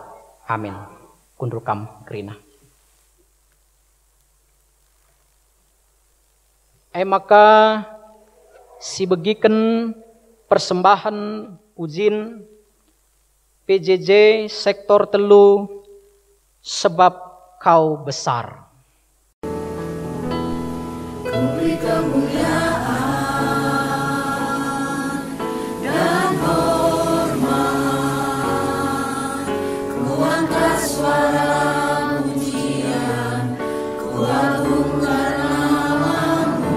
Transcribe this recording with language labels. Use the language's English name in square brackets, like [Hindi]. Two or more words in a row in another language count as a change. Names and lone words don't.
[Batak Karo] Amin. Kundrukam kerina. Maka si begiken persembahan ujin PJJ sektor telu [Indonesian] sebab kau besar. Kuberi kemuliaan dan hormat, ku angkat suara pujian, ku agungkan namamu.